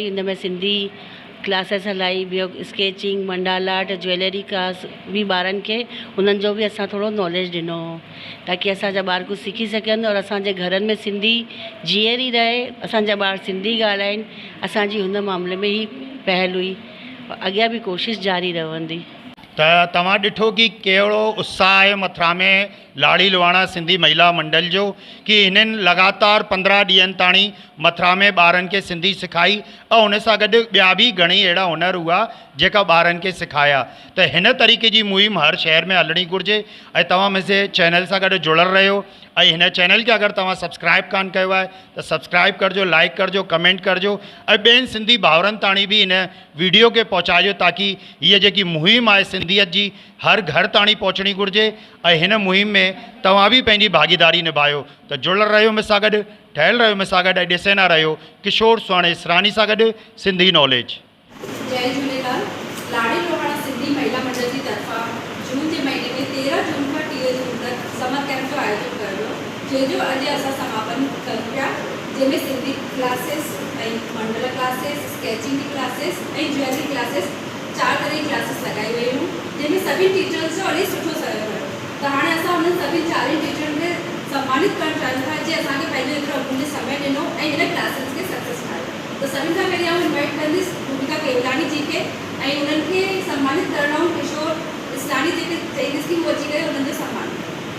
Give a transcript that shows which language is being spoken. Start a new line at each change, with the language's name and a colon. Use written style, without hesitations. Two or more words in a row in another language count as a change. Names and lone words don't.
Sindhi: हिन में सिंधी क्लासेस हलाई, ॿियो स्केचिंग,
English: mandala art, jewelry class
Sindhi: बि ॿारनि खे उन्हनि जो बि असां थोरो नॉलेज ॾिनो ताकी असांजा ॿार कुझु सिखी सघनि और असांजे घरनि में सिंधी जीअरी रहे, असांजा ॿार सिंधी ॻाल्हाइनि। असांजी हुन मामले में ई पहल हुई, अॻियां बि कोशिशि जारी रहंदी। त तव्हां ॾिठो कि कहिड़ो उत्साह आहे मथुरा में लाड़ी लुहाणा सिंधी महिला मंडल जो कि हिननि लगातार 15 ॾींहंनि ताणी मथुरा में ॿारनि खे सिंधी सिखाई ऐं हुन सां गॾु ॿिया बि घणेई अहिड़ा हुनर हुआ जेका ॿारनि खे सिखाया। त हिन तरीक़े जी मुहिम हर शहर में हलणी घुरिजे ऐं तव्हां मुंहिंजे चैनल सां गॾु जुड़ियल रहियो। ऐं हिन चैनल खे अगरि तव्हां सब्सक्राइब कान कयो आहे त सब्सक्राइब करिजो, लाइक करिजो, कमेंट करिजो ऐं ॿियनि सिंधी भाउरनि ताणी बि हिन वीडियो खे पहुचाइजो ताकी हीअ जेकी मुहिम आहे सिंधियत जी हर घर ताणी पहुचणी घुरिजे ऐं हिन मुहिम में तव्हां बि पंहिंजी भागीदारी निभायो। त जुड़ियल रहियो मूंसां गॾु, ठहियल रहियो मूंसां गॾु ऐं ॾिसंदा रहियो किशोर सुहाणे इसरानी सां गॾु सिंधी नॉलेज। जय झूलेलाल। लाड़ी लुहाणा सिंधी महिला मंडल जी तरफ़ां जून जे महीने में 13 जून खां 30 जून तक समर कैंप जो आयोजन कयो, जंहिंजो अॼु असां समापन कयूं पिया, जंहिंमें सिंधी क्लासेस ऐं
English: mandala classes,
Sindhi: स्केचिंग की क्लासेस ऐं
English: jewelry classes
Sindhi: 4 तरह जी क्लासेस लॻाई वयूं, जंहिंमें सभी टीचर्स जो इलाही सुठो सहयोग रहियो। त हाणे असां उन्हनि सभी 4 टीचरनि खे सम्मानित करणु चाहियूं था जे असांखे पंहिंजो एतिरो अमूल्य समय ॾिनो ऐं हिन क्लासेस खे सक्सेस ठाहियो। त सभिनि खां पहिरीं आउं इन्वाइट कंदसि भूमिका केवलानी जी खे ऐं उन्हनि खे सम्मानित करणो किशोर इसरानी जी खे चईंदसि कि उहो अची करे उन्हनि जो सम्मान कयो।